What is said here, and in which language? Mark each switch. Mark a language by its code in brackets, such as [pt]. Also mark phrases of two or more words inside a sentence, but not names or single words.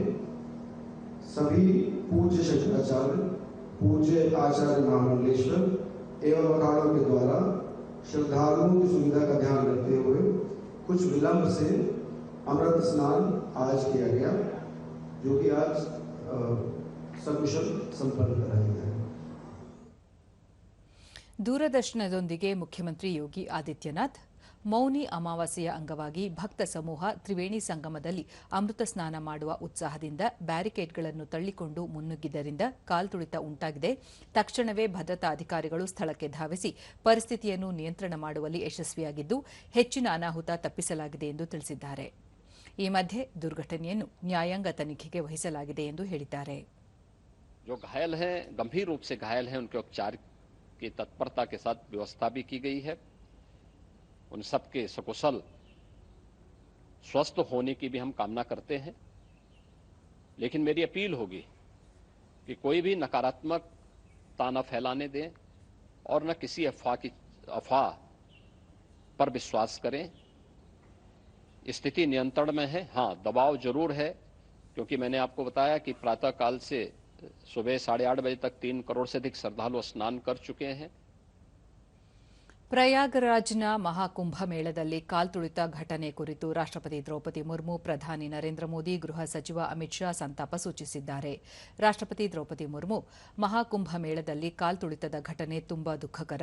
[hi] सभी पूज्य शंकराचार्य, पूज्य आचार्य महामंडलेश्वर एवं अखाड़ों के द्वारा श्रद्धालुओं की सुविधा का ध्यान रखते हुए कुछ विलंब से अमृत स्नान आज किया गया, जो कि आज सकुशल संपन्न कराया गया. [kn] ದೂರದರ್ಶನದೊಂದಿಗೆ ಮುಖ್ಯಮಂತ್ರಿ ಯೋಗಿ ಆದಿತ್ಯನಾಥ್ ಮೌನಿ ಅಮಾವಾಸ್ಯೆಯ ಅಂಗವಾಗಿ ಭಕ್ತ ಸಮೂಹ ತ್ರಿವೇಣಿ ಸಂಗಮದಲ್ಲಿ ಅಮೃತ ಸ್ನಾನ ಮಾಡುವ ಉತ್ಸಾಹದಿಂದ ಬ್ಯಾರಿಕೇಡ್ಗಳನ್ನು ತಳ್ಳಿಕೊಂಡು ಮುನ್ನುಗ್ಗಿದ್ದರಿಂದ ಕಾಲ್ತುಳಿತ ಉಂಟಾಗಿದೆ. ತಕ್ಷಣವೇ ಭದ್ರತಾ ಅಧಿಕಾರಿಗಳು ಸ್ಥಳಕ್ಕೆ ಧಾವಿಸಿ ಪರಿಸ್ಥಿತಿಯನ್ನು ನಿಯಂತ್ರಣ ಮಾಡುವಲ್ಲಿ ಯಶಸ್ವಿಯಾಗಿದ್ದು ಹೆಚ್ಚಿನ ಅನಾಹುತ ತಪ್ಪಿಸಲಾಗಿದೆ ಎಂದು ತಿಳಿಸಿದ್ದಾರೆ. ಈ ಮಧ್ಯೆ ದುರ್ಘಟನೆಯನ್ನು ನ್ಯಾಯಾಂಗ ತನಿಖೆಗೆ ವಹಿಸಲಾಗಿದೆ ಎಂದು ಹೇಳಿದ್ದಾರೆ. [hi] जो घायल हैं, गंभीर रूप से घायल हैं, उनके उपचार की तत्परता के साथ व्यवस्था भी की गई है. उन सबके सकुशल स्वस्थ होने की भी हम कामना करते हैं. लेकिन मेरी अपील होगी कि कोई भी नकारात्मकता न फैलाने दें और न किसी अफवाह पर विश्वास करें. स्थिति नियंत्रण में है. हाँ, दबाव जरूर है, क्योंकि मैंने आपको बताया कि प्रातः काल से सुबह 8:30 बजे तक 3 करोड़ से अधिक श्रद्धालु स्नान कर चुके हैं. [kn] ಪ್ರಯಾಗ್ರಾಜ್ನ ಮಹಾಕುಂಭ ಮೇಳದಲ್ಲಿ ಕಾಲ್ತುಳಿತ ಘಟನೆ ಕುರಿತು ರಾಷ್ಟ್ರಪತಿ ದ್ರೌಪದಿ ಮುರ್ಮು, ಪ್ರಧಾನಿ ನರೇಂದ್ರ ಮೋದಿ, ಗೃಹ ಸಚಿವ ಅಮಿತ್ ಶಾ ಸಂತಾಪ ಸೂಚಿಸಿದ್ದಾರೆ. ರಾಷ್ಟ್ರಪತಿ ದ್ರೌಪದಿ ಮುರ್ಮು, ಮಹಾಕುಂಭ ಮೇಳದಲ್ಲಿ ಕಾಲ್ತುಳಿತದ ಘಟನೆ ತುಂಬಾ ದುಃಖಕರ.